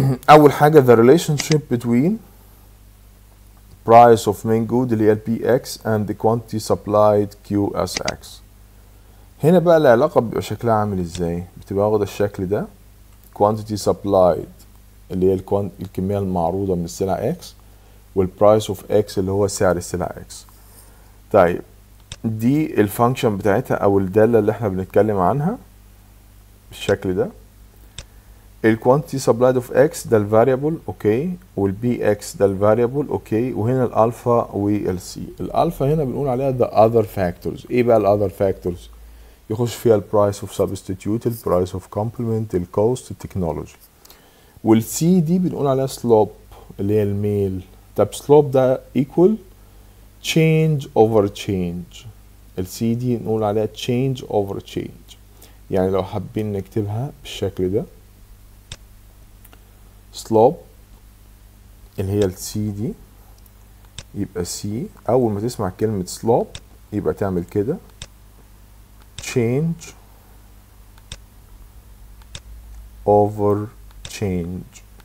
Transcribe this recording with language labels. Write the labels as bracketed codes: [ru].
[ar] اول حاجه [en] the relationship between price of main good اللي هي px and the quantity supplied qsx. [ar] هنا بقى العلاقه بيبقى شكلها عامل ازاي؟ بتبقى واخده الشكل ده [en] quantity supplied [ar] اللي هي الكميه المعروضه من السلع x والبرايس اوف x اللي هو سعر السلع x. طيب دي الفانكشن بتاعتها او الداله اللي احنا بنتكلم عنها بالشكل ده. الكوانتيتي سبلايد اوف x ده الفاريبل اوكي، والبي x ده الفاريبل اوكي، وهنا الالفا والسي. الالفا هنا بنقول عليها [en] the other factors. [ar] ايه بقى الاذر فاكتورز؟ يخش فيها البرايس اوف سبستيتيوت، البرايس اوف كومبلمنت، الكوست، التكنولوجي. والسي دي بنقول عليها سلوب اللي هي الميل. طب سلوب ده [en] equal change over change. [ar] السي دي نقول عليها [en] change over change. [ar] يعني لو حابين نكتبها بالشكل ده slope اللي هي السي دي، يبقى سي اول ما تسمع كلمة slope يبقى تعمل كده change over change.